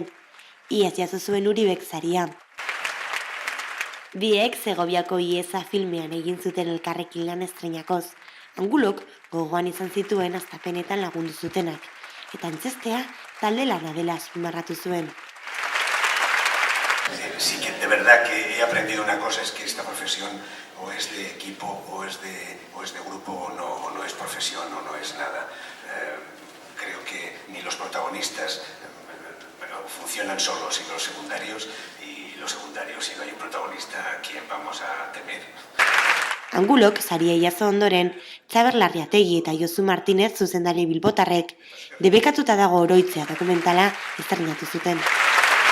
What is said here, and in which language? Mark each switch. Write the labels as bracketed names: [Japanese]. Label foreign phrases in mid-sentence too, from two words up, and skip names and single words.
[Basque] Iaz jaso zuen Uribek saria. Biek Segoviako Ieza filmean egin zuten elkarrekin lan estreinakoz. Angulok gogoan izan zituen hastapenetan lagundu zutenak. Eta antzestea talde lana dela azpimarratu zuen. [Spanish] Sí que de verdad que he aprendido una cosa, es que esta profesión o es de equipo o es de grupo o no es profesión o no es nada. Creo que ni los protagonistas funcionan solos sin los secundarios y los secundarios, si no hay un protagonista, ¿a quién vamos a temer? [Basque] Angulok saria jaso ondoren, Txaber Larriategi eta Josu Martinez zuzendari bilbotarrek debekatuta dago oroitzea dokumentala estreinatu zuten.